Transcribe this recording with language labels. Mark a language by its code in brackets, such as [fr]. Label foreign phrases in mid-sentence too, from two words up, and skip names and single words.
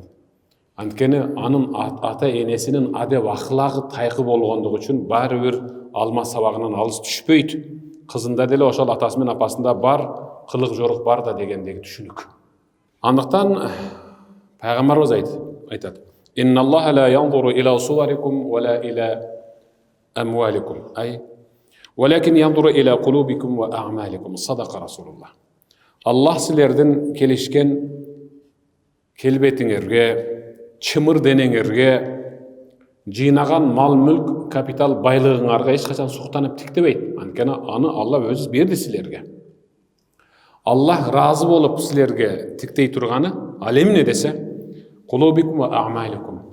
[ky] Анткени анын ата энесинин адеп ахлагы тайкы болгондугу үчүн баары бир алма сабагынан алыс түшпөйт. Кызында деле ошол атасы менен апасында бар, кылык жорук бар да дегендеги түшүнүк. Андыктан пайгамбарыбыз айтат: [ar] "إن الله لا ينظر إلى صوركم ولا إلى أموالكم، أي ولكن ينظر إلى قلوبكم وأعمالكم." صدق رسول الله. [ky] Аллах силердин келишкен келбетиңерге, чымыр денеңерге, жыйнаган мал мүлк, капитал байлыгыңарга эч качан суктанып тиктебейт. Анткени аны Алла өзү берди силерге. Аллах разы болуп силерге тиктей турганы ал эмне десе, [ar] قلوبكم وأعمالكم.